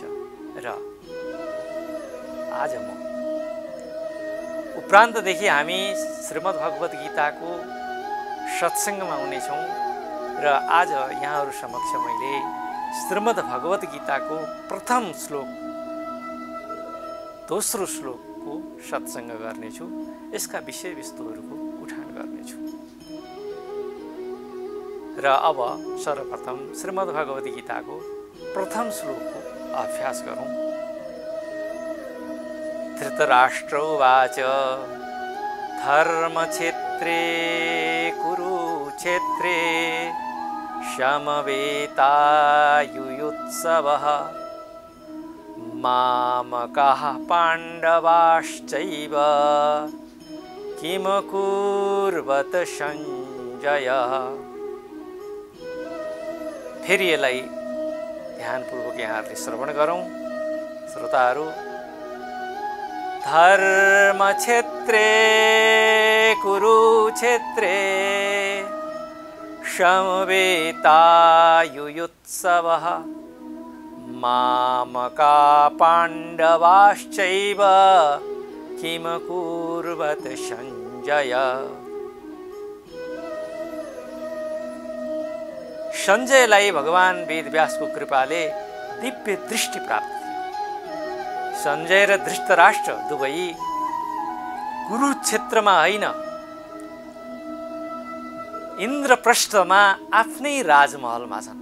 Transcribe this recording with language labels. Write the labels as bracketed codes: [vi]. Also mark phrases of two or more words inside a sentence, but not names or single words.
[ne] र आज म उपरान्तदेखि हामी श्रीमद्भगवद्गीताको सत्सङ्गमा हुनेछौँ र आज यहाँहरू समक्ष मैले श्रीमद्भगवद्गीताको प्रथम श्लोक, दोस्रो श्लोकको सत्सङ्ग गर्नेछु। यसका विषयवस्तुहरूको उठान गर्नेछु। र अब सर्वप्रथम श्रीमद्भगवद्गीताको प्रथम श्लोकको अभ्यास गरौँ। [sa] धृतराष्ट्रोवाच धर्मक्षेत्रे कुरुक्षेत्रे समवेतायुयुत्सवः मामकाः पाण्डवाश्चैव किमकुर्वत सञ्जय। [ne] फेरि यसलाई ध्यानपूर्वक यहाँहरूले श्रवण गरौँ। श्रोताहरू, [sa] धर्मक्षेत्रे कुरुक्षेत्रे समवेतायुयुत्सवः मामका पाण्डवाश्चैव किमकुर्वत सञ्जय। [ne] सञ्जयलाई भगवान वेदव्यासको कृपाले दिव्य दृष्टि प्राप्त थियो। सञ्जय र धृतराष्ट्र दुवै कुरुक्षेत्रमा होइन, इन्द्रप्रस्थमा आफ्नै राजमहलमा छन्।